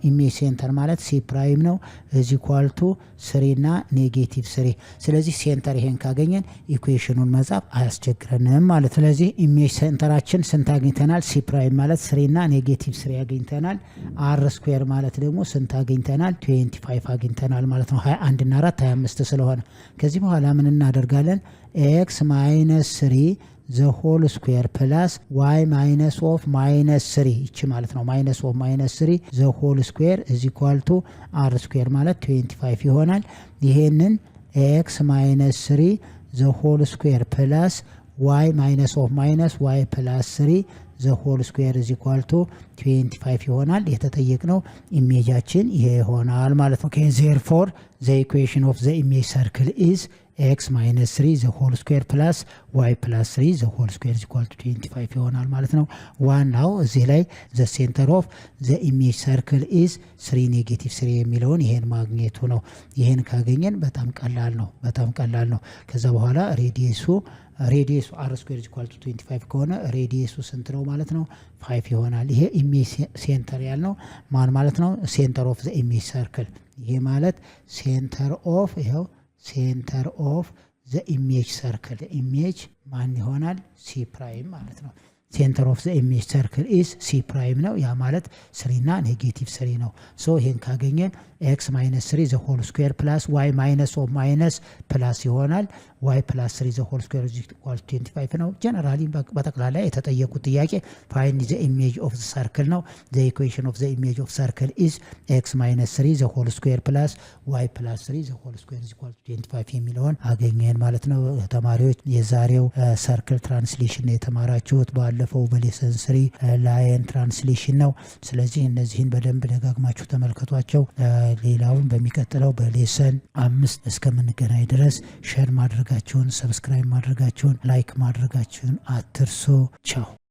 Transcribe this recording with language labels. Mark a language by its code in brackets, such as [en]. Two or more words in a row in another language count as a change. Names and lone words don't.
[en] image center [am] ማለት [en] C prime [am] ነው እዚ ኳልቱ 3 እና -3። ስለዚህ ሴንተር ይሄን ካገኘን ኢኩዌሽኑን መጻፍ አያስቸግረንም ማለት። ስለዚህ [en] image center [am] ስንት አግኝተናል? [en] C prime [am] ማለት 3 እና -3 አግኝተናል። [en] R square [am] ማለት ደግሞ ስንት አግኝተናል? 25 አግኝተናል ማለት ነው። 21 እና 4 25 ስለሆነ ከዚህ በኋላ ምን እናደርጋለን? [en] x - 3 the whole square plus y minus of minus 3 [am] እቺ ማለት ነው [en] minus of minus 3 the whole square is equal to r square [am] ማለት 25 ይሆናል። ይሄንን [en] x minus 3 the whole square plus y minus of minus y plus 3 the whole square is equal to 25 [am] ይሆናል። የተጠየቅነው ኢሜጃችን ይሄ ይሆናል ማለት ነው። [en] okay therefore the equation of the image circle is x minus 3 the whole square plus y plus 3 the whole square is equal to 25 [am] ይሆናል ማለት ነው። ዋናው እዚህ ላይ [en] the center of the image circle is 3 negative 3 [am] የሚለውን ይሄን ማግኘቱ ነው። ይሄን ካገኘን በጣም ቀላል ነው። ከዛ በኋላ ሬዲየሱ [en] r square is equal to 25 [am] ከሆነ ሬዲየሱ ስንት ነው ማለት ነው? 5 ይሆናል። ይሄ ኢሜጅ ሴንተር ያልነው ማን ማለት ነው? [en] center of the image circle። [am] ይሄ ማለት [en] center of ይሄው center of the image circle image [am] ማን ይሆናል? [en] C prime [am] ማለት ነው። [en] center of the image circle is C prime [am] ነው። ያ ማለት 3 እና -3 ነው። ሶ ይሄን ካገኘን [en] x minus 3 the whole square plus y minus of minus plus ይሆናል y plus 3 the whole square is equal to 25 [am] ነው። ጀነራሊ በጠቅላላ የተጠየቁት ጥያቄ [en] find the image of the circle [am] ነው። [en] the equation of the image of circle is x minus 3 the whole square plus y plus 3 the whole square is equal to 25 [am] የሚለውን አገኘን ማለት ነው። ተማሪዎች የዛሬው [en] circle translation [am] የተማራችሁት ባለፈው በሌሰን 3 [en] line translation [am] ነው። ስለዚህ እነዚህን በደንብ ደጋግማችሁ ተመልከቷቸው። ሌላውን በሚቀጥለው በሌሰን 5 እስከምንገናኝ ድረስ ሼር ማድረጋችሁን፣ ሰብስክራይብ ማድረጋችሁን፣ ላይክ ማድረጋችሁን አትርሱ። ቻው።